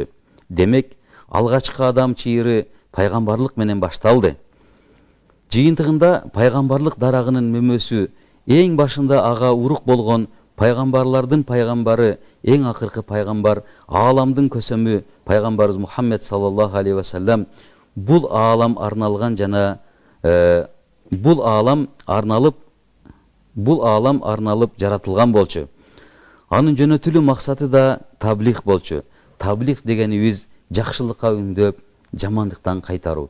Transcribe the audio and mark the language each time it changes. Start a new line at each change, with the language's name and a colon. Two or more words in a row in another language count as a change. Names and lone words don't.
Kyrgyz: Демек, алгачкы адам чыйыры пайгамбарлык менен башталды. Жыйынтыгында пайгамбарлык дарагынын мөмөсү эң башында ага урук болгон пайгамбарлардын пайгамбары, эң акыркы пайгамбар, ааламдын көсөмү пайгамбарыбыз Мухаммед
Arabic: صلى الله عليه وسلم
Kyrgyz: бул аалам арналган жана бул аалам арналып жаратылган болчу. Анын жөнөтүлүү максаты да таблиг болчу. Таблиг дегенибиз жакшылыкка үндөп, жамандыктан кайтаруу.